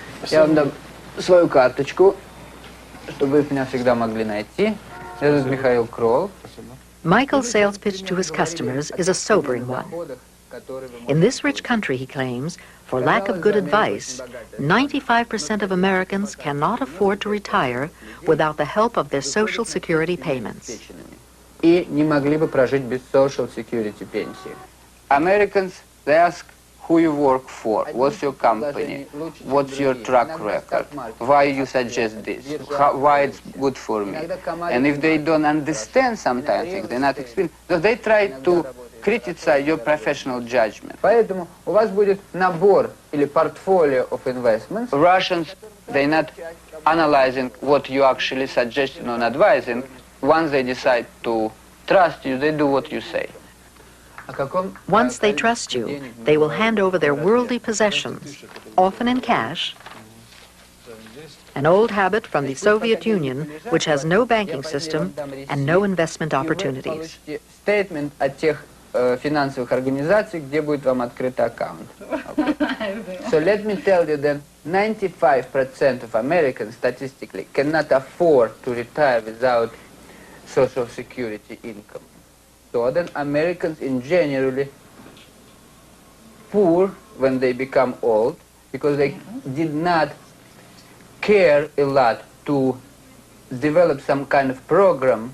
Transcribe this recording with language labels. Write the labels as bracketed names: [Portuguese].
[Russian] Я вам дам свою карточку, чтобы вы меня всегда могли найти. [English] Michael's sales pitch to his customers is a sobering one. In this rich country, he claims, for lack of good advice, 95% of Americans cannot afford to retire without the help of their Social Security payments. [Russian] И не могли бы прожить без Social Security пенсии. [English] Americans, they ask who you work for, what's your company, what's your track record, why you suggest this, why it's good for me. And if they don't understand sometimes, if they're not experienced, so they try to criticize your professional judgment. [Russian] Поэтому у вас будет набор или [English] portfolio of investments. Russians, they're not analyzing what you actually suggesting or advising. Once they decide to trust you, they do what you say. Once they trust you, they will hand over their worldly possessions, often in cash, an old habit from the Soviet Union, which has no banking system and no investment opportunities. [Russian] Statement о тех финансовых организациях, где будет вам открыт аккаунт. [English] So let me tell you that 95% of Americans statistically cannot afford to retire without Social Security income. So then Americans in generally poor when they become old because they did not care a lot to develop some kind of program.